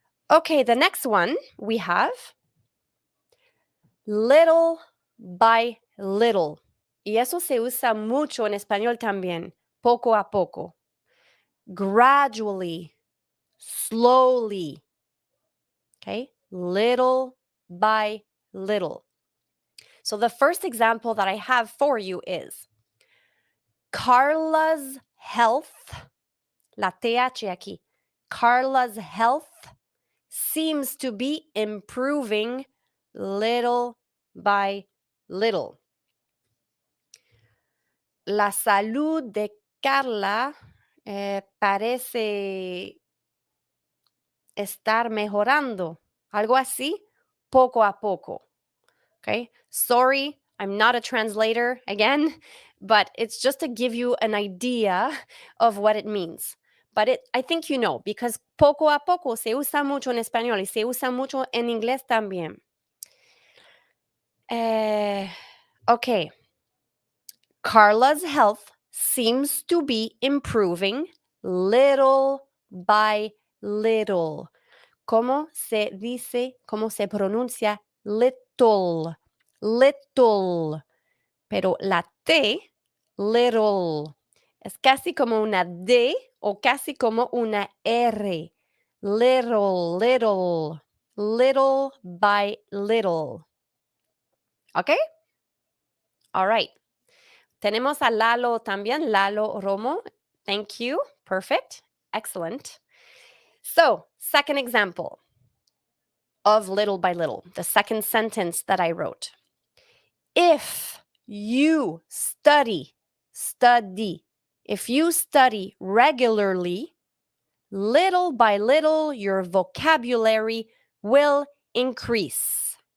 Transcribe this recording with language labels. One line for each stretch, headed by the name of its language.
English: Okay, the next one we have little by little.
Spanish: Y eso se usa mucho en español también. Poco a poco.
English: Gradually. Slowly. Okay? Little by little. So the first example that I have for you is Carla's health,
Spanish: la TH aquí,
English: Carla's health seems to be improving little by little.
Spanish: La salud de Carla parece estar mejorando, algo así, poco a poco.
English: Okay, sorry, I'm not a translator again, but it's just to give you an idea of what it means. But I think you know, because
Spanish: poco a poco se usa mucho en español y se usa mucho en inglés también.
English: Okay. Carla's health seems to be improving little by little.
Spanish: ¿Cómo se dice, cómo se pronuncia little? Little. Pero la T, little, es casi como una D o casi como una R.
English: Little, little, little by little. ¿Ok? All right.
Spanish: Tenemos a Lalo también, Lalo Romo.
English: Thank you. Perfect. Excellent. So, second example of little by little, the second sentence that I wrote. If you study, if you study regularly, little by little, your vocabulary will increase.